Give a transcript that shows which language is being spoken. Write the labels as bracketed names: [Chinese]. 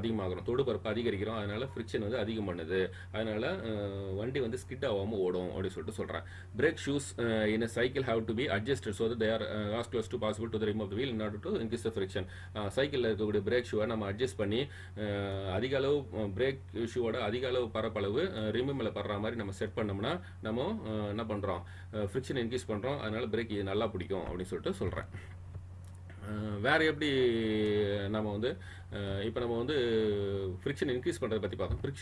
[Tamil] அதிகமாகிறோம், தொடுபரப்பு அதிகரிக்கிறோம். அதனால ஃப்ரிக்ஷன் வந்து அதிகம் பண்ணுது. அதனால வண்டி வந்து ஸ்கிட் ஆகாமல் ஓடும் அப்படின்னு சொல்லிட்டு சொல்கிறேன். [English] Brake shoes in cycle have to be adjusted so they are as close to possible to the rim of the wheel in order to increase the friction. [Tamil] சைக்கிளில் இருக்கக்கூடிய பிரேக் ஷூவை நம்ம அட்ஜஸ்ட் பண்ணி அதிக அளவு பிரேக் ஷூவோட அதிக அளவு பரப்பளவு ரிம் மேலே படுற மாதிரி நம்ம செட் பண்ணோம்னா நம்ம என்ன பண்ணுறோம்? ஃப்ரிக்ஷன் இன்க்ரீஸ் பண்ணுறோம். அதனால பிரேக் நல்லா பிடிக்கும் அப்படின்னு சொல்லிட்டு சொல்கிறேன். வேறு எப்படி நம்ம வந்து இப்போ நம்ம வந்து ஃப்ரிக்ஷன் இன்க்ரீஸ் பண்ணுறதை பற்றி பார்த்தோம்.